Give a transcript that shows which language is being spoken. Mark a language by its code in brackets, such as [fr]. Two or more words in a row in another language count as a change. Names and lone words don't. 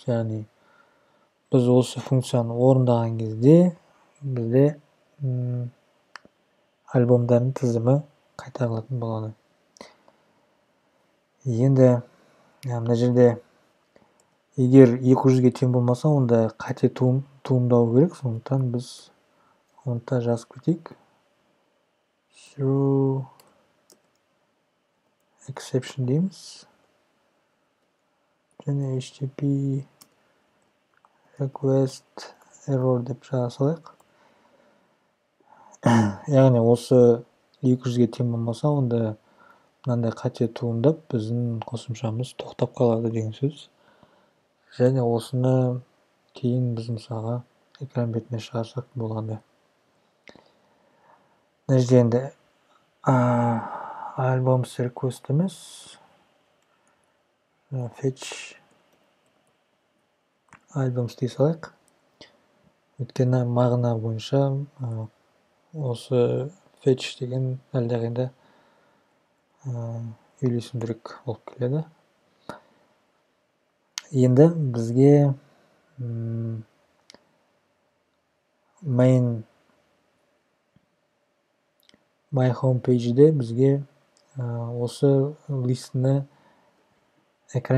[kk] Яғни біз осы функцияны орындаған кезде бізде альбомдардың тізімі қайтарылатын болады. Енді мына жерде егер 200-ге тең болмаса, онда қате туындау керек, сондықтан біз оны жазып кетейік. [en] Through exception [kk] дейміз. Және [en] HTTP request error [kk] деп жаза салайық. Яғни осы 200-ге тең болмаса, онда мынандай қате туындап, біздің қосымшамыз тоқтап қалады деген сөз. Және осыны кейін біз мысалға экран бетіне шығарсақ болады. Мына жерде енді [en] albums request [kk] емес, [en] fetch albums [kk] дей салайық. Өйткені мағына бойынша осы fetch деген әлдеқайда үйлесімдірек болып келеді. Енді бізге [en] my homepage- [kk] де бізге осы листіні экран бетіне шығару керек болады. Ол үшін біз біріншіден [en] my homepage- [kk] ді редактордан шығаруымыз керек. Яғни осы листіні экран бетіне шығару үшін біз біріншіден [en] my homepage- [kk] ді редактордан шығаруымыз керек. Сосын біз экран бетіне шығару үшін